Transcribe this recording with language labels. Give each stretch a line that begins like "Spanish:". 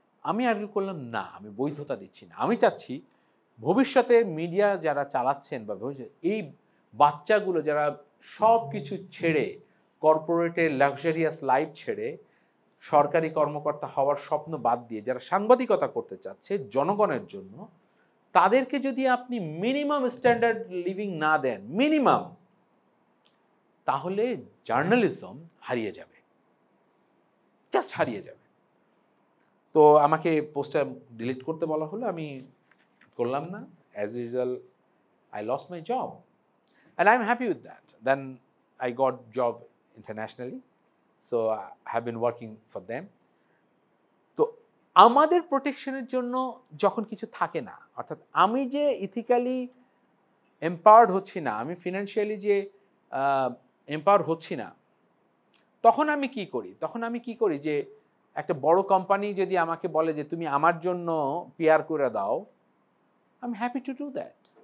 Bangla: আমি আর্গু করলাম, না, আমি বৈধতা দিচ্ছি না। আমি চাচ্ছি ভবিষ্যতে মিডিয়া যারা চালাচ্ছেন বা এই বাচ্চাগুলো যারা সব কিছু ছেড়ে, কর্পোরেটের লাক্সারিয়াস লাইফ ছেড়ে, সরকারি কর্মকর্তা হওয়ার স্বপ্ন বাদ দিয়ে যারা সাংবাদিকতা করতে চাচ্ছে জনগণের জন্য, তাদেরকে যদি আপনি মিনিমাম স্ট্যান্ডার্ড লিভিং না দেন, মিনিমাম, তাহলে জার্নালিজম হারিয়ে যাবে, জাস্ট হারিয়ে যাবে। তো আমাকে পোস্টটা ডিলিট করতে বলা হলো, আমি করলাম না।
English: As usual I lost my job and I am happy with that. Then I got job internationally, so I have been working for them.
Bangla: আমাদের প্রোটেকশনের জন্য যখন কিছু থাকে না, অর্থাৎ আমি যে ইথিক্যালি এম্পাওয়ার্ড হচ্ছি না, আমি ফিনান্সিয়ালি যে এম্পাওয়ার হচ্ছি না, তখন আমি কি করি যে একটা বড় কোম্পানি যদি আমাকে বলে যে তুমি আমার জন্য পিআর করে দাও,
English: I am happy to do that.